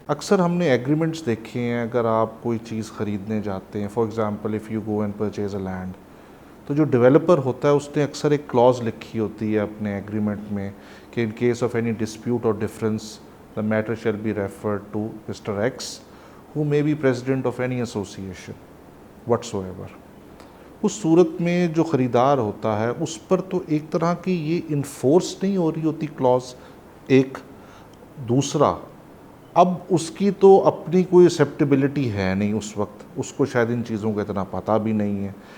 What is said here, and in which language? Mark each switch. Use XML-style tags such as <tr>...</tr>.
<ur>اکثر ہم نے ایگریمنٹس دیکھے ہیں, اگر آپ کوئی چیز خریدنے جاتے ہیں,</ur> <en>for example if you go and purchase a land,</en> <ur>تو جو ڈیولپر ہوتا ہے اس نے اکثر ایک کلاز لکھی ہوتی ہے اپنے ایگریمنٹ میں کہ</ur> <en>In case of any dispute اور difference the matter shall be referred to Mr. X who may be president of any association whatsoever.</en> <ur>اس صورت میں جو خریدار ہوتا ہے اس پر تو ایک طرح کی یہ انفورس نہیں ہو رہی ہوتی کلاز. ایک دوسرا, اب اس کی تو اپنی کوئی ایکسیپٹیبلٹی ہے نہیں اس وقت, اس کو شاید ان چیزوں کا اتنا پتہ بھی نہیں ہے.</ur>